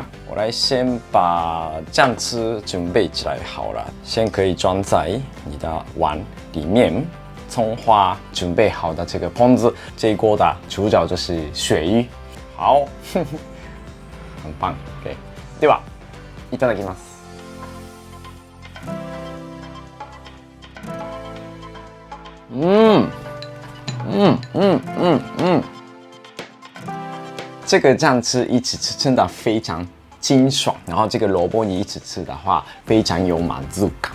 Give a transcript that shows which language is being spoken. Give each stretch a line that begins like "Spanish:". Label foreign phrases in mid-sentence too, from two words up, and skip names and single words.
Chinese: 我来先把酱汁准备起来好了，先可以装在你的碗里面。葱花准备好的这个烹子，这一锅的主角就是鳕鱼。好，很棒。OK，
Japanese: ではいただきます。
Chinese: 这个酱汁一起吃真的非常清爽，然后这个萝卜你一起吃的话，非常有满足感。